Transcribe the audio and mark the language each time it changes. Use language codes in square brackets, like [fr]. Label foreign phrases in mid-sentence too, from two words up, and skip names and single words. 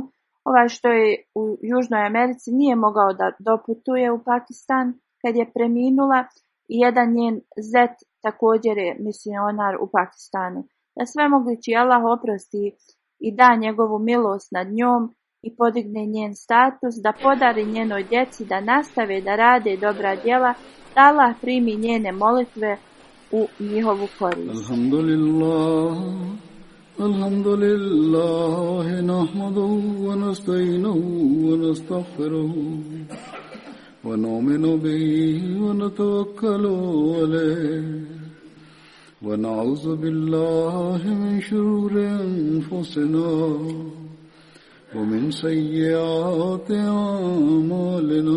[bs] Ovaj što je u Južnoj Americi nije mogao da doputuje u Pakistan kad je preminula i jedan njen zet također je misionar u Pakistanu. Da svemogući Allah oprosti i da njegovu milost nad njom i podigne njen status, da podari njenoj djeci da nastave da rade dobra djela, da Allah primi njene molitve u njihovu korist. [ar] الحمد لله نحمده ونستعينه ونستغفره ونؤمن به ونتوكل عليه ونعوذ بالله من شرور أنفسنا ومن سيئات أعمالنا.